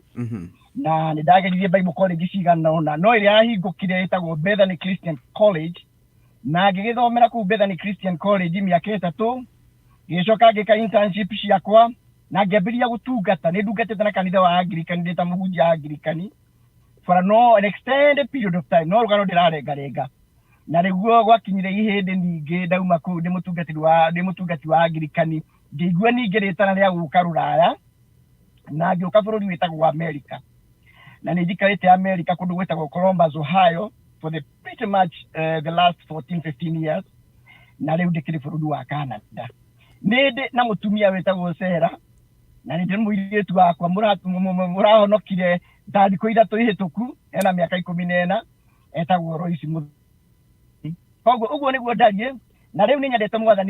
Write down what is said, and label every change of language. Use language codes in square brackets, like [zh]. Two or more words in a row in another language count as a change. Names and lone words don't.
[ki] Na nĩ ndageririe Bible college cigana ũna no ĩrĩa yahingũkire ĩtagwo Bethany Christian College. Na ngĩgĩthomera kũu Bethany Christian College mĩaka 3, ngĩcoka ngĩka internship ciakwa na ngĩambĩrĩria gũtungata. Nĩ ndungatĩte na kanitha wa Anglican ndĩ ta mũhunjia wa Anglican [en] for an extended period of time. [ki] No rũgano ndĩrarengarenga na nĩguo gwakinyire ihĩndĩ ningĩ ndauma kũu ndĩ mũtungati wa Anglican, ngĩigua ningĩ rĩtana rĩa gũka rũraya na ngĩũka bũrũri wĩtagwo America. Na nĩ njikarĩte America kũndũ gwĩtagwo Columbus, Ohio [en] for pretty much the last 14-15 years. [ki] Na rĩu ndĩkĩrĩ bũrũri wa Canada. Nĩ na mũtumia wĩtagwo Sarah na nĩ ndĩ mũirĩtu wakwa mũrahonokire ta thikũ 3 ihĩtũku, ena mĩaka 14, etagwo Royce Muthoni. Koguo ũguo nĩguo ndariĩ na rĩu nĩ nyendete Mwathani.